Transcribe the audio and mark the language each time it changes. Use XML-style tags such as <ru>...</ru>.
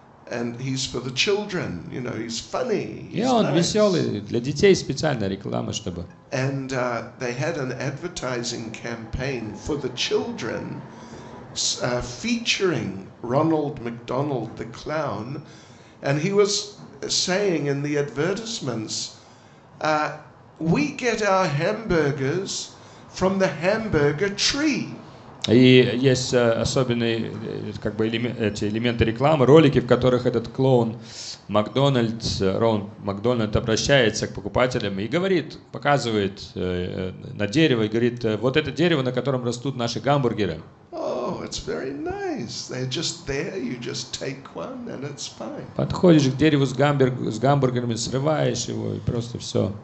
<en>And he's for the children, you know, he's funny.</en> <ru>И он веселый, для детей специальная реклама, чтобы...</ru> <en>And they had an advertising campaign for the children featuring Ronald McDonald the clown, and he was saying in the advertisements, we get our hamburgers from the hamburger tree.</en> <ru>И есть особенные как бы эти элементы рекламы, ролики, в которых этот клоун Рональд Макдональд обращается к покупателям и говорит, показывает на дерево и говорит, вот это дерево, на котором растут наши гамбургеры.</ru> <en>Oh, it's very nice. They're just there. You just take one and it's fine.</en> <ru>Подходишь к дереву с гамбургерами, срываешь его и просто все.</ru>